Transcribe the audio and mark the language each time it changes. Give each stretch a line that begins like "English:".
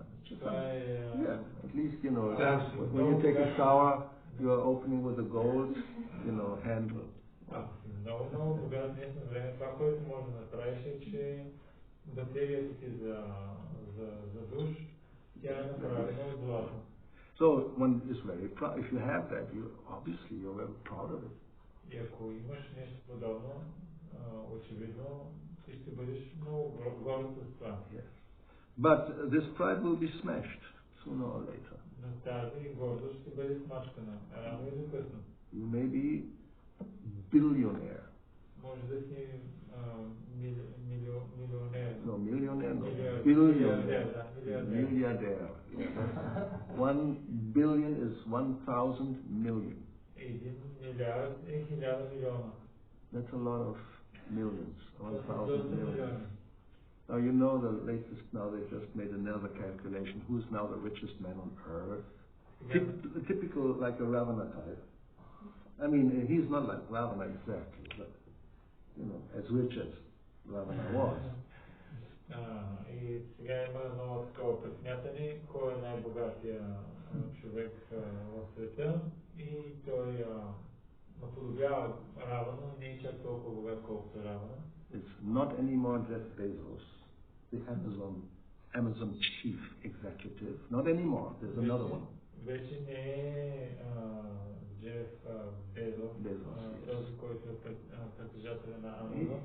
English: Yeah, at least, you know, when you take a shower, you are opening with a gold, handle.
Bulgarian: Много богат днешно време. Това, което може да направиш е, че батерията ти за душ, тя е направена от злато.
English: So one is very proud. If you have that, obviously you're very proud of it.
Bulgarian: И ако имаш нещо подобно, очевидно ти ще бъдеш много горд с това.
English: Yes. But this pride will be smashed sooner or later.
Bulgarian: Но тази гордост ще бъде смачкана рано или късно.
English: You may be billionaire.
Bulgarian: Може да си милионер.
English: No, millionaire, no. Billionaire. Milliardaire. Yeah. 1 billion is 1,000 million.
Bulgarian: 1 милиард е 1000 милиона.
English: That's a lot of millions. 1,000 million. Now you know the latest. Now they just made another calculation. Who's now the richest man on earth? Typical, like a Ravana type. I mean, he's not like Ravana exactly, but as rich as Ravana was.
Bulgarian: И сега има едно такова пресмятане, кой е най-богатия човек в света и той наподобява Равана, не е чак толкова богат колкото Равана.
English: It's not anymore Jeff Bezos, the Amazon chief executive. Not another There's another one.
Bulgarian: Вече не е Jeff Bezos, този, който е притежател на Amazon.